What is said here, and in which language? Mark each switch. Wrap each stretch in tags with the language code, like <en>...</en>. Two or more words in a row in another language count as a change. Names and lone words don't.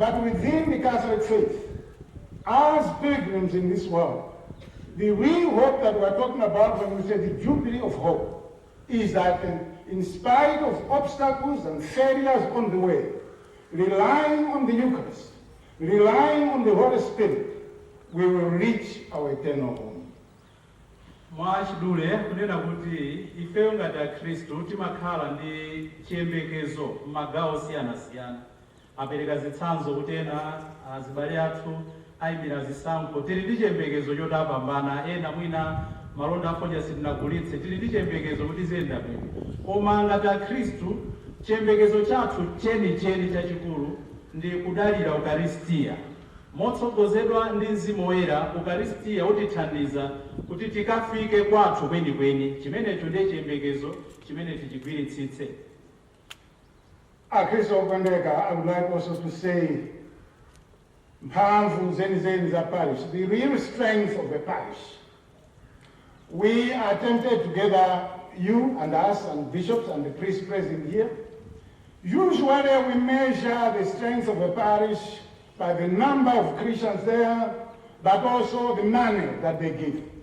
<en>But within the Catholic faith, as pilgrims in this world, the real hope that we're talking about when we say the Jubilee of Hope is that in spite of obstacles and failures on the way, relying on the Eucharist, relying on the Holy Spirit, we will reach our eternal home.</en> <ny>Mwachidule kunena kuti ifeyo ngati Akhristu timakhala ndi chiyembekezo m'magawo osiyanasiyana. Apereka zitsanzo kuti ena azibale athu ayimbira zisankho, tili ndi chiyembekezo choti apambana, ena mwina malonda afonja sitinagulitse, tili ndi chiyembekezo kuti ziyenda bwino. Koma ngati Akhristu chiyembekezo chathu chenicheni chachikulu ndi kudalira Eucharistia. Motsogozedwa ndi Mzimu Woyera, Eucharistia utithandiza kuti tikafike kwathu kwenikweni. Chimenecho ndiye chiyembekezo chimene tichigwiritsitse. Akhristu okondeka,</ny> <en>I would like also to say,</en> <ny>mphamvu zeni za parish,</ny> <en>the real strength of the parish. We are tempted to gather you and us and bishops and the priests present here. Usually we measure the strength of a parish by the number of Christians there, but also the money that they give.</en>